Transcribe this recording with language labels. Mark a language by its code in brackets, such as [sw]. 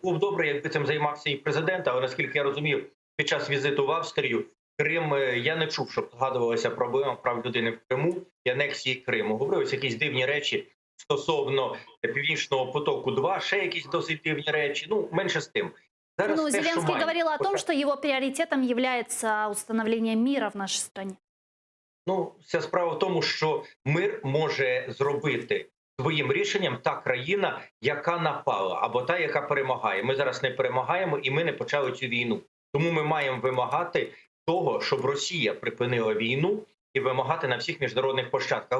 [uk] Було б добре, якби цим займався і президент, але наскільки я розумію, під час візиту в Австрію Крим, я не чув, щоб згадувалася проблема прав людини в Криму і анексії Криму. Говорилися якісь дивні речі стосовно Північного потоку-2, ще якісь досить дивні речі. Ну, менше з тим. Зараз [ru] Зеленский говорил о том, что его приоритетом является установление мира в нашей стране. [uk] Ну, вся справа в тому, що мир може зробити своїм рішенням та країна, яка напала, або та, яка перемагає. Ми зараз не перемагаємо, і ми не почали цю війну. Тому ми маємо вимагати того, щоб Росія припинила війну, і вимагати на всіх міжнародних площадках.